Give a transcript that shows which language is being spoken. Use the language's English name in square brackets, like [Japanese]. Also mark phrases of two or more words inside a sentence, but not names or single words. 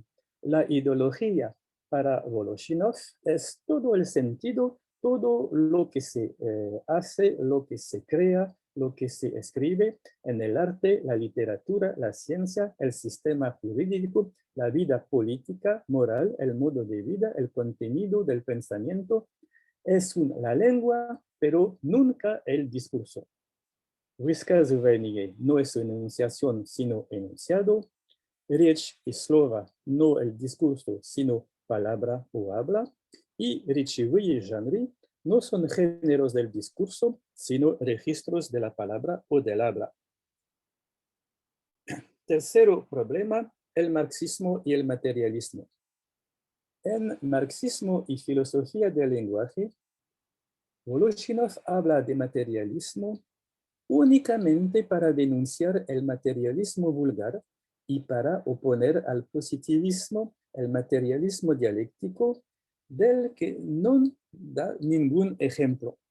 [Spanish] La ideología para Voloshinov es todo el sentido, todo lo que se hace, lo que se crea, lo que se escribe en el arte, la literatura, la ciencia, el sistema jurídico, la vida política, moral, el modo de vida, el contenido del pensamiento. Es la lengua, pero nunca el discurso. Высказывание no es una enunciación, sino enunciado. [Russian] Речь и слово [Spanish] no el discurso, sino palabra o habla. Y [Russian] речевые жанры [Spanish] no son géneros del discurso, sino registros de la palabra o del habla. Tercero problema, el marxismo y el materialismo. En Marxismo y Filosofía del Lenguaje, Voloshinov habla de materialismo únicamente para denunciar el materialismo vulgar y para oponer al positivismo el materialismo dialéctico del que no da ningún ejemplo.